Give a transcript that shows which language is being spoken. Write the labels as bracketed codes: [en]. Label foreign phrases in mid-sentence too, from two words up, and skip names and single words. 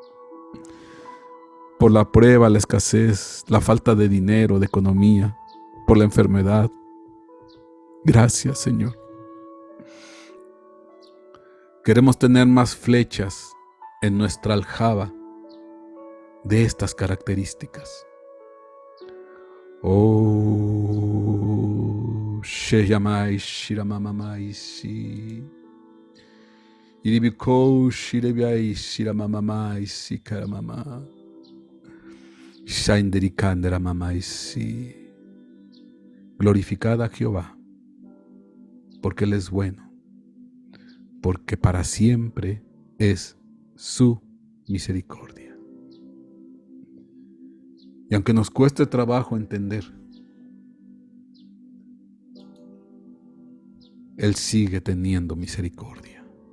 [es] Por la prueba, la escasez, la falta de dinero, de economía, por la enfermedad. Gracias, Señor. Queremos tener más flechas en nuestra aljaba de estas características. Oh, Sheyamai Shiramamamai Si. Iribiko Shirebiai Shiramamamai Si Karamama. Shainderikandera Mamai Si. Glorificad a Jehová, porque Él es bueno, porque para siempre es su misericordia. Y aunque nos cueste trabajo entender, Él sigue teniendo misericordia.